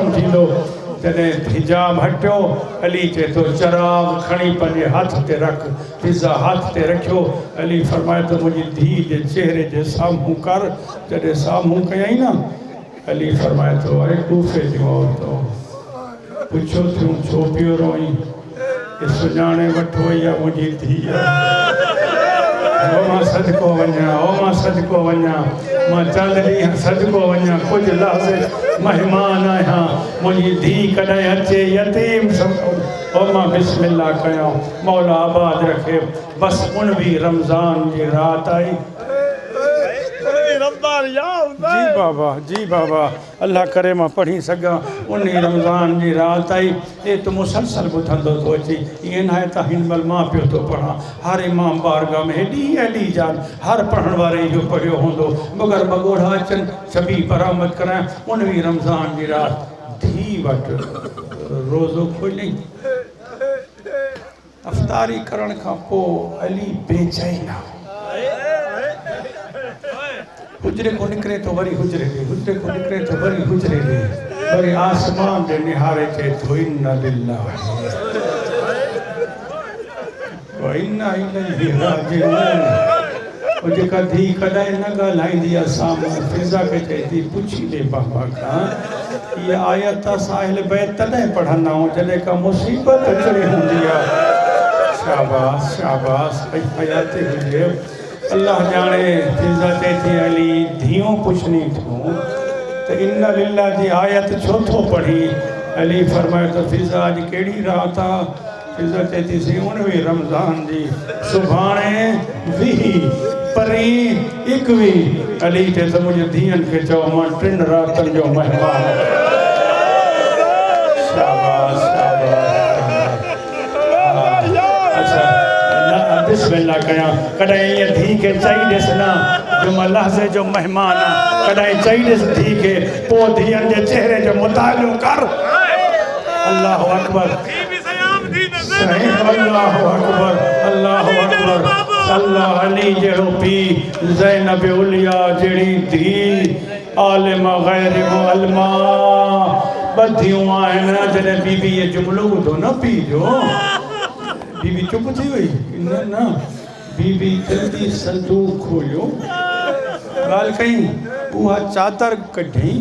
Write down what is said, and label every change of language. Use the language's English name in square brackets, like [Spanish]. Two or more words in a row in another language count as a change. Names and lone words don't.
[Sindhi] थींदो जॾहिं हिजाब हटियो अली चए थो चराग खणी पंहिंजे हथ ते रख फिज़ा हथ ते रखियो अली फरमाए थो मुंहिंजी धीउ जे चहिरे जे साम्हूं कर जॾहिं साम्हूं कयईं न अली फरमाए थो अरे कूफे जूं औरतूं पुछो थियूं छो पियो रोई सुञाणे वठो इहा मुंहिंजी धीउ मां सदको वञा सदको वञा मां चंद ॾींहं सदको वञा कुझु लफ़्ज़ महिमान आहियां मुंहिंजी धीउ कॾहिं अचे यतीम और मां बिस्मिल्लाह कयां मौला आबाद रखे [Urdu] بس ان بھی رمضان کی رات آئی [Sindhi] जी बाबा अल्लाह करे मां पढ़ी सघां [Urdu] ان رمضان کی رات آئی یہ تو [Sindhi] मुसलसल ॿुधंदो थो अची ईअं न आहे त हिन महिल मां पियो थो पढ़ां हर इमाम बारगाह में हेॾी हेॾी जान हर पढ़ण वारे इहो पढ़ियो हूंदो मगर मगोड़ा अचनि सभी बरामद कराइं [Urdu] ان بھی رمضان کی رات [Sindhi] धी वटि रोज़ो खोलियईं अफ़्तारी करण खां पोइ अली बेचैन हुजरे को निकरे तो वरी हुजरे ॾे हुजरे को निकरे तो वरी हुजरे ॾे वरी आसमान ॾे निहारे चए थो [Arabic] إنا لله وإنا إليه راجعون [Sindhi] वो जेका धी कॾहिं न ॻाल्हाईंदी आहे साम्हूं फिज़ा खे चए थी पुछी ॾे बाबा खां इहा आयत असां अहल बैत तॾहिं पढ़ंदा आहियूं जॾहिं का मुसीबत अचणी हूंदी आहे शाबाश शाबाश हयाती हुजे अल्लाह जाने फिज़ा चए थी अली धियूं पुछणी थियूं त [Arabic] إنا لله [Sindhi] जी आयत छो थो पढ़ी अली फरमायो त फिज़ा अॼु कहिड़ी रात आहे फिज़ा चए थी सी 19 रमज़ान जी सुभाणे 20 परी 21 अली चए त मुंहिंजी धीअनि खे चओ मां 3 रातनि जो महिमान शाबाश अच्छा बिस्मिल्लाह कयां कॾहिं ईअं धी खे चई ॾिस न जो मां लहज़े जो महिमान आहियां कॾहिं चई ॾिस धी खे पोइ धीअनि जे चेहरे जो मुतालो कर [Arabic] الله أكبر الله أكبر الله أكبر [Sindhi] अल्लाह अली जहिड़ो पीउ ज़ैनब उलिया जहिड़ी धीउ आलिमा गैर मुअल्लिमा ॿधियूं आहिनि जॾहिं बीबी ये जुमिलो ॿुधो न पीउ जो बीबी चुप थी वई न न बीबी जल्दी संदूक खोलियो ॻाल्हि कई उहा चादर कढई